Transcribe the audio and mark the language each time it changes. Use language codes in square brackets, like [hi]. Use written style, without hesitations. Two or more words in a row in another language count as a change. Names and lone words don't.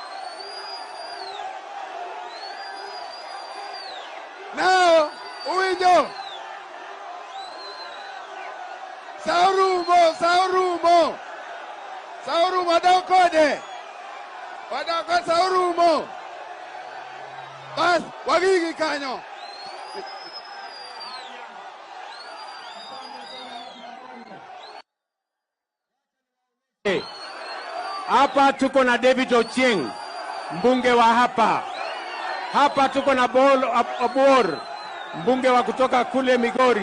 [luo] Now, uinjo. Saurumo. Saurumo adokode. Wadako saurumo. Bas, wagigi kanyo. [sw] Hapa tuko na David Ochieng, mbunge wa hapa. Hapa tuko na Bol Abor, mbunge wa kutoka kule Migori.